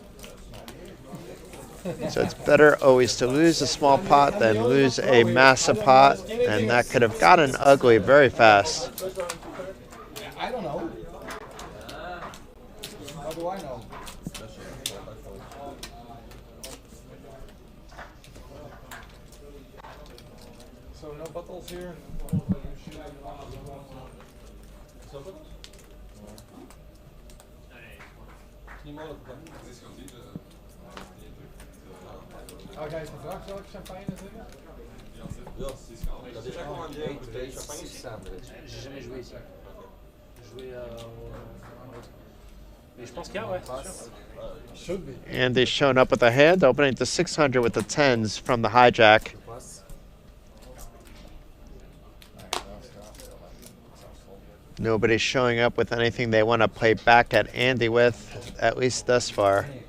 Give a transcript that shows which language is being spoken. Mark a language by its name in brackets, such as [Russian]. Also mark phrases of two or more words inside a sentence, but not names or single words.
[English] So it's better always to lose a small pot than lose a massive pot, and that could have gotten ugly very fast. I don't know. How do I know? So no bottles here? [Dutch] Oh, ga je even vragen welke champagne is er? Ja, dat is gewoon een champagne. [French] J'ai jamais joué ici. Joué mais je pense qu'il y a, ouais. [English] Should be. And he's shown up with a hand, opening to 600 with the 10s from the hijack. Nobody's showing up with anything they want to play back at Andy with, at least thus far.